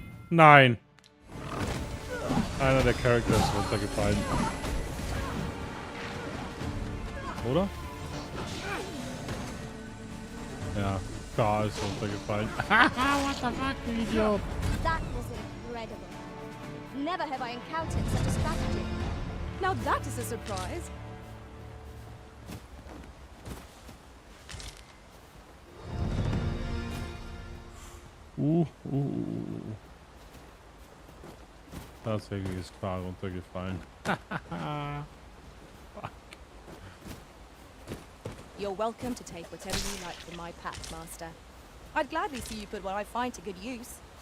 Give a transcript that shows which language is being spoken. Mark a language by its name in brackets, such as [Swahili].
[German] Nein! Einer der Charakter ist runtergefallen. Oder? Ja, K ist runtergefallen. [English] What the fuck, [German] du Idiot! [English] That was incredible. Never have I encountered such a strategy. Now that is a surprise. [German] Tatsächlich ist K runtergefallen. [English] Fuck. You're welcome to take whatever you like from my pack, Master. I'd gladly see you put what I find to good use.